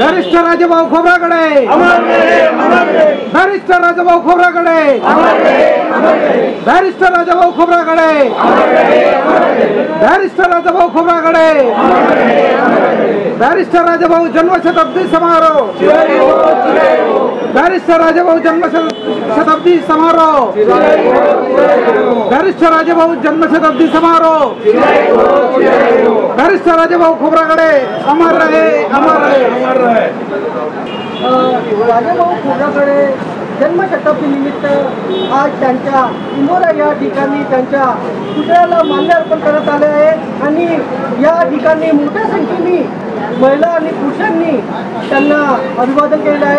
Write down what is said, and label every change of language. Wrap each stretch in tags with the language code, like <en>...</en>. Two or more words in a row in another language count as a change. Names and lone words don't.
<mr>वरिष्ठ राजेभाऊ खोब्रागडे अमर रहे, अमर रहे। वरिष्ठ राजेभाऊ खोब्रागडे अमर रहे, अमर रहे। वरिष्ठ राजेभाऊ खोब्रागडे अमर रहे, अमर रहे। वरिष्ठ राजेभाऊ खोब्रागडे अमर रहे, अमर रहे। वरिष्ठ राजेभाऊ जन्मशताब्दी समारोह, वरिष्ठ राजेभाऊ जन्मशताब्दी समारोह, वरिष्ठ राजेभाऊ जन्मशताब्दी समारोह, वरिष्ठ राजेभाऊ खोब्रागडे अमर रहे, अमर रहे, अमर रहे। राजेभाऊ खोब्रागडे जन्मशताब्दी निमित्त आज त्यांच्या इंदोरा या ठिकाणी त्यांच्या पुतळ्याला माल्यार्पण करण्यात आले आहे आणि या ठिकाणी मोठ्या संख्येने महिला आणि पुरुषांनी त्यांना अभिवादन केलेलं आहे।</mr>